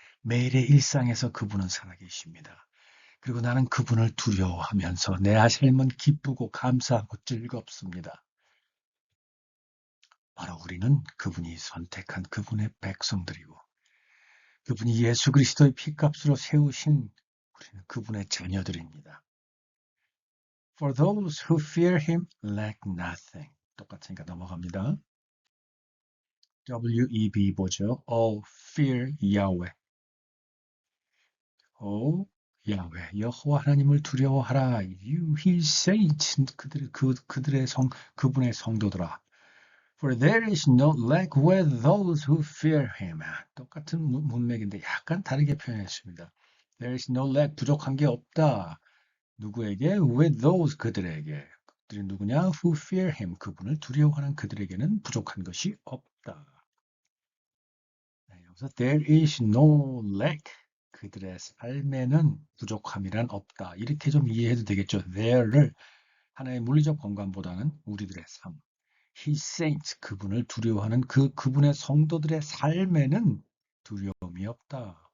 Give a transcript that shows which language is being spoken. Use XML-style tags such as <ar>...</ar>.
<ko>매일의 일상에서 그분은 살아계십니다. 그리고 나는 그분을 두려워하면서 내 삶은 기쁘고 감사하고 즐겁습니다. 바로 우리는 그분이 선택한 그분의 백성들이고 그분이 예수 그리스도의 피값으로 세우신 우리는 그분의 자녀들입니다.</ko> <en>For those who fear him lack nothing.</en> <ko>똑같으니까 넘어갑니다.</ko> <en>WEB</en> <ko>보죠.</ko> <en>All fear Yahweh.</en> <ko>오, 야훼, 여호와 하나님을 두려워하라.</ko> <en>You, his saints,</en> <ko>그들의 그분의 성도들아.</ko> <en>For there is no lack with those who fear him.</en> <ko>똑같은 문맥인데 약간 다르게 표현했습니다.</ko> <en>There is no lack,</en> <ko>부족한 게 없다. 누구에게?</ko> <en>With those,</en> <ko>그들에게. 그들이 누구냐?</ko> <en>Who fear him,</en> <ko>그분을 두려워하는 그들에게는 부족한 것이 없다. 네, 여기서</ko> <en>there is no lack,</en> <ko>그들의 삶에는 부족함이란 없다. 이렇게 좀 이해해도 되겠죠. there를 하나의 물리적 공간보다는 우리들의 삶,</ko> <en>his saints,</en> <ko>그분을 두려워하는 그분의 성도들의 삶에는 두려움이 없다.</ko>